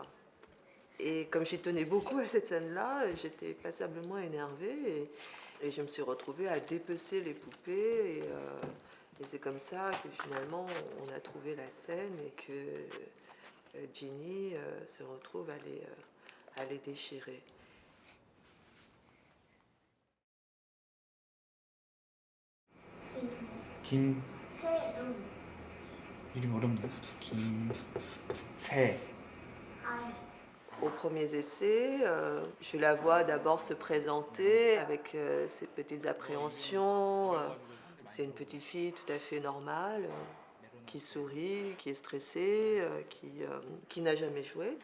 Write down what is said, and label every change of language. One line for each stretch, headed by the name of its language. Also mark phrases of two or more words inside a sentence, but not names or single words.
French: Et comme j'y tenais beaucoup à cette scène-là, j'étais passablement énervée et je me suis retrouvée à dépecer les poupées et c'est comme ça que finalement on a trouvé la scène et que Ginny se retrouve à les déchirer.
Korean: 김 이름 어렵네. 김새
French: Aux premiers essais, je la vois d'abord se présenter avec ses petites appréhensions. C'est une petite fille tout à fait normale, qui sourit, qui est stressée, qui n'a jamais joué.